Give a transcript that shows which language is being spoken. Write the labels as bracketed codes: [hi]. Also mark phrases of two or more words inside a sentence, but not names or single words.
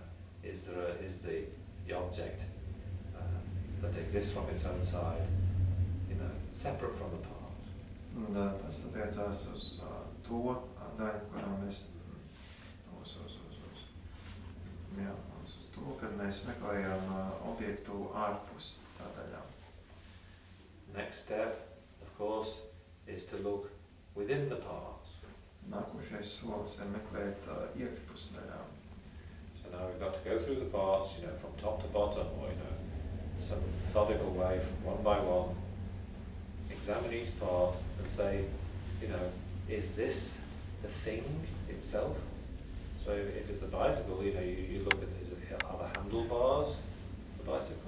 [en] Is the object that exists from its own side, you know, separate from the parts? [lv] Un tas attiecās uz to daļu, kurā mēs uz to, kad mēs meklējam objektu ārpus tā daļām. [en] Next step, of course, is to look within the parts. [lv] Nākošais solis ir meklēt iekšpus daļām. [en] So now we've got to go through the parts, you know, from top to bottom, or, you know, some methodical way, one by one, examine each part and say, you know, is this the thing itself? So if it's the bicycle, you know, you look at, are the handlebars the bicycle?